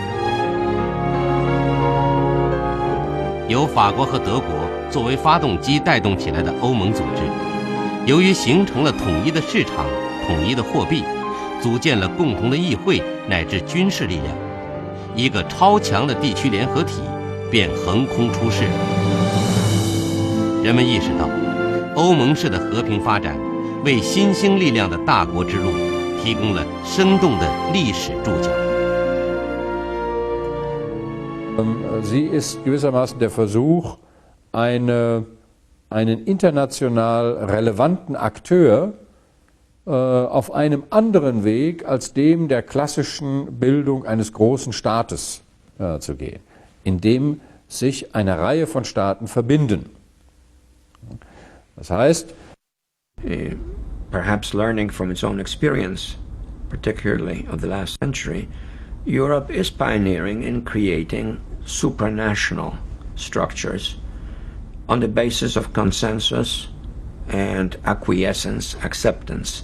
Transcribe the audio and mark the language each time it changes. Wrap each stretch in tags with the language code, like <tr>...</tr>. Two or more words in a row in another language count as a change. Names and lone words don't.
<zh>由法国和德国作为发动机带动起来的欧盟组织，由于形成了统一的市场、统一的货币，组建了共同的议会乃至军事力量，一个超强的地区联合体便横空出世。人们意识到，欧盟式的和平发展为新兴力量的大国之路提供了生动的历史注脚。</zh> <de>Sie ist gewissermaßen der Versuch, einen international relevanten Akteur auf einem anderen Weg als dem der klassischen Bildung eines großen Staates zu gehen, in dem sich eine Reihe von Staaten verbinden. Das heißt,</de> <en>perhaps learning from its own experience, particularly of the last century, Europe is pioneering in creating supranational structures on the basis of consensus and acquiescence, acceptance.</en>